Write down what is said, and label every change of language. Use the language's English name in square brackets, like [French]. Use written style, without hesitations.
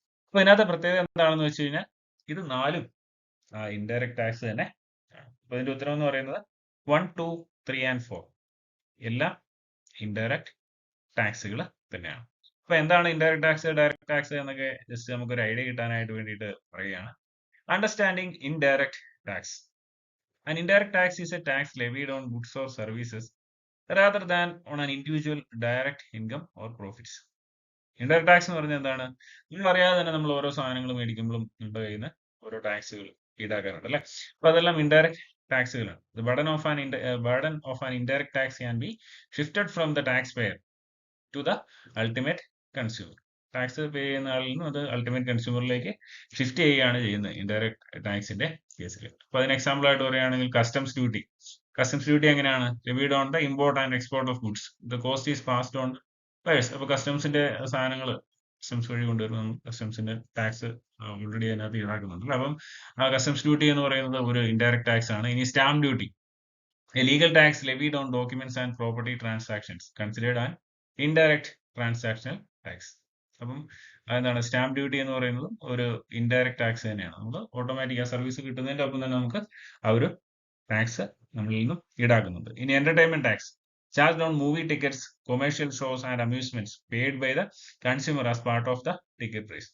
[Malayalam] അപ്പൊ ഇതിനകത്ത് പ്രത്യേകത എന്താണെന്ന് വെച്ച് കഴിഞ്ഞാൽ ഇത് 4ഉം ഇൻഡയറക്ട് ടാക്സ് തന്നെ ആണ്. അപ്പൊ ഇതിന്റെ ഉത്തരം എന്ന് പറയുന്നത് 1, 2, 3 and 4 എല്ലാം ഇൻഡയറക്റ്റ് ടാക്സുകൾ തന്നെയാണ്. അപ്പൊ എന്താണ് ഇൻഡയറക്റ്റ് ടാക്സ്, ഡയറക്റ്റ് ടാക്സ് എന്നൊക്കെ ജസ്റ്റ് നമുക്കൊരു ഐഡിയ കിട്ടാനായിട്ട് വേണ്ടിയിട്ട് പറയുകയാണ്. Understanding indirect tax. [English] An indirect tax is a tax levied on goods or services rather than on an individual direct income or profits. [Malayalam] Indirect tax എന്ന് പറഞ്ഞാൽ എന്താണ്? നിങ്ങൾ അറിയാതെ തന്നെ നമ്മൾ ഓരോ സാധനങ്ങൾ മേടിക്കുമ്പോഴും നമ്മുടെ കയ്യിൽ നിന്ന് ഓരോ ടാക്സുകൾ ഈടാക്കാറുണ്ട് അല്ലെ? അപ്പൊ അതെല്ലാം indirect ടാക്സുകളാണ്. [English] The burden of an indirect tax can be shifted from the taxpayer to the ultimate consumer. [Malayalam] Tax പേ ചെയ്യുന്ന ആളിൽ നിന്നും അത് അൾട്ടിമേറ്റ് കൺസ്യൂമറിലേക്ക് ഷിഫ്റ്റ് ചെയ്യുകയാണ് ചെയ്യുന്നത് ഇൻഡയറക്റ്റ് ടാക്സിന്റെ കേസിൽ. അപ്പൊ അതിന് എക്സാമ്പിൾ ആയിട്ട് പറയുകയാണെങ്കിൽ കസ്റ്റംസ് ഡ്യൂട്ടി. കസ്റ്റംസ് ഡ്യൂട്ടി എങ്ങനെയാണ്? Levied on the import and export of goods. The cost is passed on buyers. അപ്പൊ കസ്റ്റംസിന്റെ സാധനങ്ങൾ കസ്റ്റംസ് വഴി കൊണ്ടുവരുന്ന കസ്റ്റംസിന്റെ ടാക്സ് ഓൾറെഡി അതിനകത്ത് ഈടാക്കുന്നുണ്ട്. അപ്പം കസ്റ്റംസ് ഡ്യൂട്ടി എന്ന് പറയുന്നത് ഒരു ഇൻഡയറക്റ്റ് ടാക്സ് ആണ്. ഇനി stamp duty, [English] a legal tax levied on documents and property transactions considered an indirect transactional tax. [Malayalam] അപ്പം എന്താണ് സ്റ്റാമ്പ് ഡ്യൂട്ടി എന്ന് പറയുന്നത് ഒരു ഇൻഡയറക്റ്റ് ടാക്സ് തന്നെയാണ്. നമ്മൾ ഓട്ടോമാറ്റിക് ആ സർവീസ് കിട്ടുന്നതിന്റെ ഒപ്പം തന്നെ നമുക്ക് ആ ഒരു ടാക്സ് നമ്മളിൽ നിന്നും ഈടാക്കുന്നുണ്ട്. ഇനി entertainment tax, charge on movie tickets, commercial shows and അമ്യൂസ്മെന്റ്സ് paid by the consumer as part of the ticket price.